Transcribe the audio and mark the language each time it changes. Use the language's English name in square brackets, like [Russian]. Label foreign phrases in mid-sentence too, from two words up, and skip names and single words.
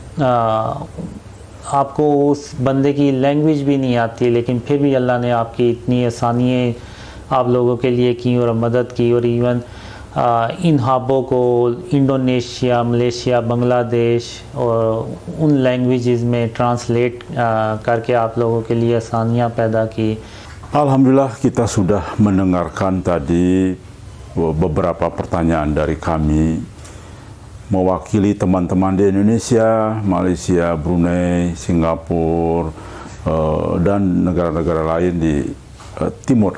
[Urdu] آپ کو اس بندے کی لینگویج بھی نہیں آتی, لیکن پھر بھی اللہ نے آپ کی اتنی آسانیاں آپ لوگوں کے لیے کی اور مدد کی, اور ایون ان خوابوں کو انڈونیشیا, ملیشیا, بنگلہ دیش اور ان لینگویجز میں ٹرانسلیٹ کر کے آپ لوگوں کے لیے آسانیاں پیدا کی. [Indonesian] Alhamdulillah kita sudah mendengarkan tadi beberapa pertanyaan dari kami mewakili teman-teman di Indonesia, Malaysia, Brunei, Singapura, dan negara-negara lain di timur.